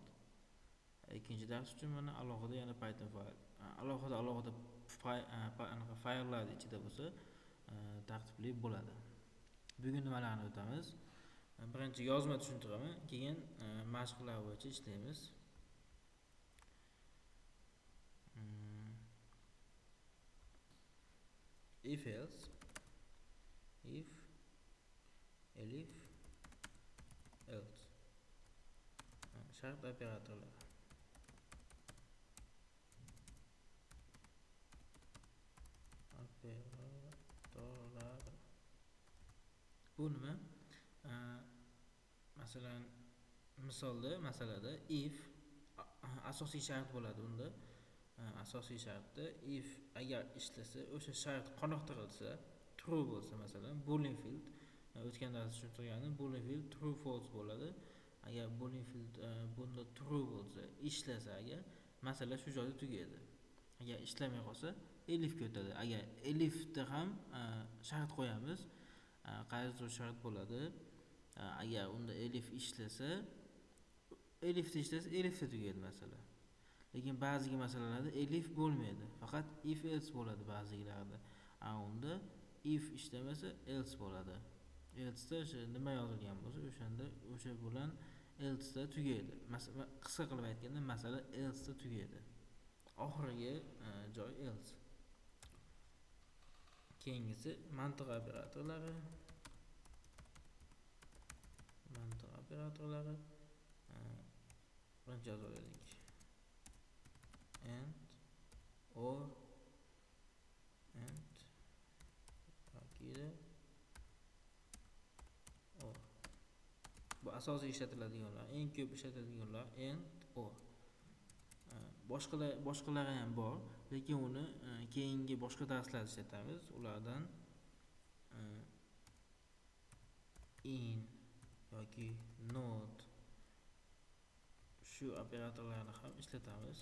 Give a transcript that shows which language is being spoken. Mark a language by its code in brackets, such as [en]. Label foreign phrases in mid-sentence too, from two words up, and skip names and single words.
[uz] Ikkinchi dars uchun mana alohida yana Python fayl. Alohida fayllar ichida bo'lsa, tartibli bo'ladi. Bugun nimalarni o'tamiz? Birinchi yozma tushuntiraman, keyin mashqlar bo'yicha ishlaymiz. [en] If else, if, elif, else. [uz] Shart operatorlari. Bu nima? Masalan, masalada if asosiy shart bo'ladi unda. Asosiy shartda if agar ishlasa, o'sha shart qoniqtirilsa, true bo'lsa, masalan, [en] boolean field [uz] o'tgan darsda tushuntirganim, [en] boolean field true false bo'ladi. [uz] Agar [en] boolean field [uz] bunda true bo'lsa, ishlasa agar, masala shu joyda tugaydi. Agar ishlamay qolsa, elifga o'tadi. Agar elifda ham shart qo'yamiz, qaysidir shart bo'ladi. Agar unda elif ishlasa, elifda tugaydi masala. Lekin ba'zi masalalarda elif bo'lmaydi, faqat [en] if else [uz] bo'ladi ba'zilarida. Unda if ishlamasa else bo'ladi. Else'da o'sha nima yozilgan bo'lsa, o'shanda o'sha bilan else'da tugaydi. Qisqa qilib aytganda, masala else'da tugaydi. Oxirgi joy else. Keyingisi mantiq operatorlari. Birinchi yozaverdik. [en] And, or, and, or. [uz] Bu asosiy ishlatiladiganlar, eng ko'p ishlatiladiganlar [en] and, or. [uz] Boshqalari ham bor, lekin uni keyingi boshqa darslarda ishlatamiz. Ulardan in yoki not shu operatorlarni ham ishlatamiz.